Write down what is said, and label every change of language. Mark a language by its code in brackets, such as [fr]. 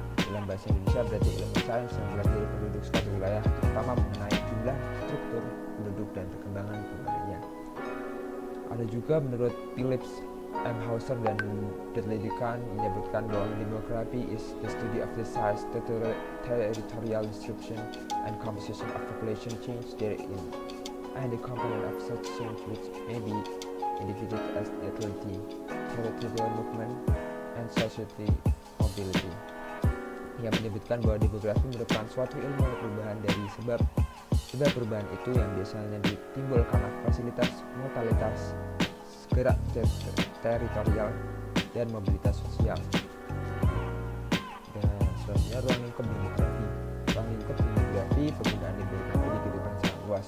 [id] Dalam bahasa Indonesia berarti ilmu sains yang mempelajari penduduk suatu wilayah, terutama mengenai jumlah, struktur penduduk, dan perkembangan pembangunannya. Ada juga menurut Phillips M. [en] Hauser [id] dan [en] Dudley-Duncan [id] menyebutkan bahwa demografi [en] is the study of the size, territorial distribution, and composition of population change therein, and the component of such change which may be indicated as ethnicity, territorial movement, and society mobility. [id] Ia menyebutkan bahwa demografi merupakan suatu ilmu perubahan dari sebab perubahan itu yang biasanya ditimbul karena fasilitas, mortalitas, gerak teritorial, dan mobilitas sosial. Dan selanjutnya ruang lingkup demografi. Ruang lingkup demografi penggunaan demografi di kehidupan sangat luas.